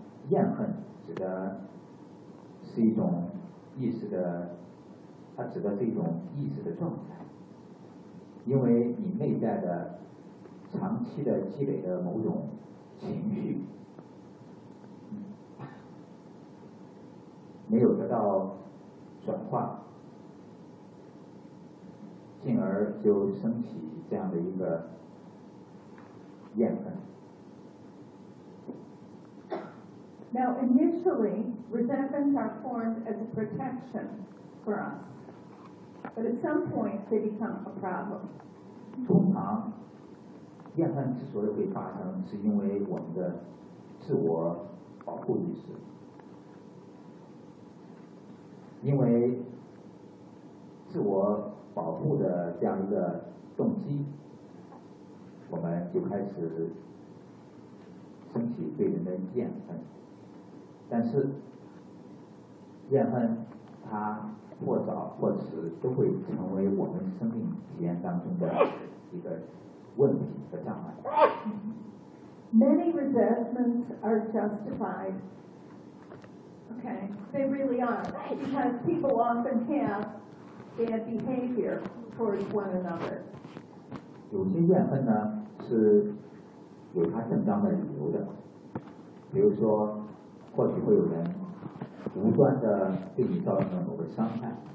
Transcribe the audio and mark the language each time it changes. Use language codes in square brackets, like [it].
[zh] 厌恨指的是一种意识的，它指的是一种意识的状态，因为你内在的长期的积累的某种情绪没有得到转化，进而就升起这样的一个怨恨。 [en] Now initially resentments are formed as a protection for us, but at some point they become a problem. [zh] 通常厌恨之所以会发生，是因为我们的自我保护意识，因为自我保护的这样一个动机，我们就开始升起对人的厌恨。但是厌恨它或早或迟都会成为我们生命体验当中的一个问题和障碍。 [en] Many resentments are justified. Okay, they really are, because people often have bad behavior towards one another. [zh] 有些怨恨呢是有它正当的理由的，比如说，或许会有人无端的对你造成某个伤害。